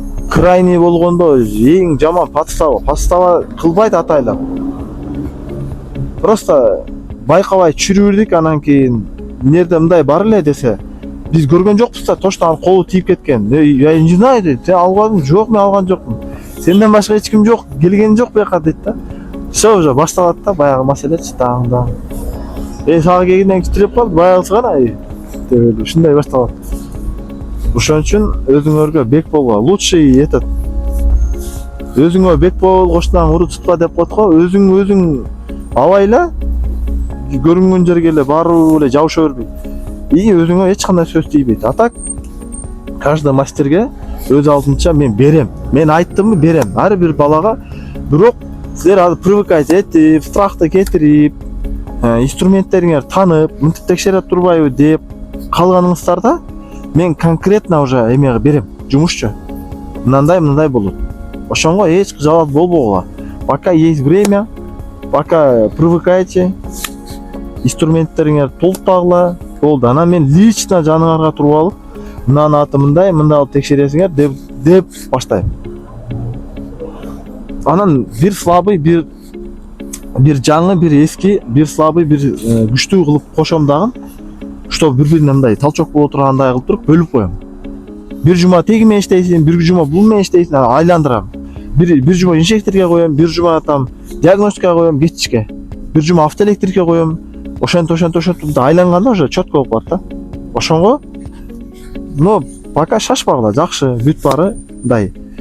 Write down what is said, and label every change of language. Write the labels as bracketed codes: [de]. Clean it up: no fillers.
[ky] Крайний болгондо эң жаман подстава кылбайт атайлап. Просто байкабай чүрүрдүк, анан кийин эмнерде мындай бар эле десе, биз көргөн жокпуз да, точно анын колу тийип кеткен. [ru] Я не знаю [ky] дейт. Сен албадың? Жок, мен алган жокмун. Сенден башка эч ким жок, келген жок бияка дейт да. Все уже башталат да, баягы маселечи тагында. Сага келгенден титиреп калды, баягысы гана деп эле ушундай башталат. Ошон үчүн өзүңөргө бек болгула. [ru] Лучший этот. [ky] Өзүңө бек болгоштан уру тутпа деп коет го. Өзүң абайла көрүнгөн жерге эле барып эле жабыша бербей. И өзүңө эч кандай сөз тийбейт. А так каждый мастерге өз алдынча мен берем. Мен айттымбы, берем. Ар бир балага. Бирок силер азыр привыкать этип, страхты кетирип, инструменттериңер танып, мынтип текшере турбайбы деп калганыңыздарда мен конкретно уже эмеге берем, жумушчу. Мындай болот. Ошонго эч жалат болбогула. [ru] Пока есть время, пока привыкайте, [ky] инструменттериңер толуктагыла. Болду. Анан мен лично жаныңарга туруп алып, мынанын аты мындай алып текшересиңер деп баштайм. Анан бир слабый, бир жаңы, бир эски, бир слабый, бир күчтүү кылып кошом дагы. [ru] Чтоб [ky] бири-бирине мындай толчок боло тургандай кылып туруп бөлүп коем. Бир жума теги менен иштейсиң, бир жума бул менен иштейсиң, айландырам. Бир жума инжекторге коем, бир жума там диагностикага коем, кетишке. Бир жума автоэлектрикке коем. Ошентип айланганда уже четко болуп калат да. Ошонго, [ru] ну, пока [ky] шашпагыла, жакшы, бүт бары, мындай.